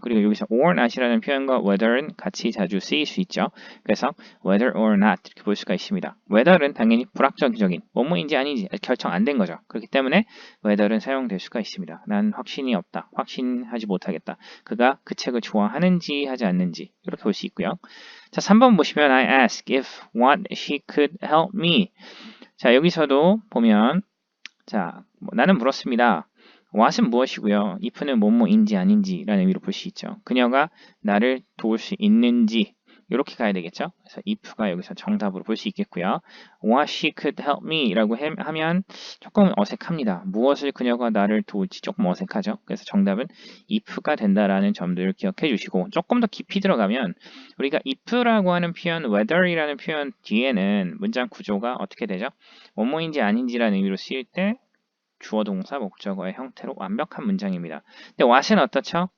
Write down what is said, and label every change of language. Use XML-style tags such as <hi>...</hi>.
<ko>그리고 여기서 or not이라는 표현과 whether는 같이 자주 쓰일 수 있죠. 그래서 whether or not 이렇게 볼 수가 있습니다. whether는 당연히 불확정적인 뭐뭐인지 아닌지 결정 안 된 거죠. 그렇기 때문에 whether는 사용될 수가 있습니다. 난 확신이 없다. 확신하지 못하겠다. 그가 그 책을 좋아하는지 하지 않는지 이렇게 볼 수 있고요. 자, 3번 보시면</ko> <en>I ask if what she could help me.</en> <ko>자, 여기서도 보면 자, 나는 물었습니다. what은 무엇이고요. if는 뭐뭐인지 아닌지라는 의미로 볼 수 있죠. 그녀가 나를 도울 수 있는지 이렇게 가야 되겠죠. 그래서 if가 여기서 정답으로 볼 수 있겠고요.</ko> <en>What she could help me</en> <ko>라고 하면 조금 어색합니다. 무엇을 그녀가 나를 도울지 조금 어색하죠. 그래서 정답은 if가 된다라는 점들을 기억해 주시고 조금 더 깊이 들어가면 우리가 if라고 하는 표현, whether이라는 표현 뒤에는 문장 구조가 어떻게 되죠? 뭐뭐인지 아닌지라는 의미로 쓰일 때 주어 동사 목적어의 형태로 완벽한 문장입니다. 근데 what은 어떻죠?</ko>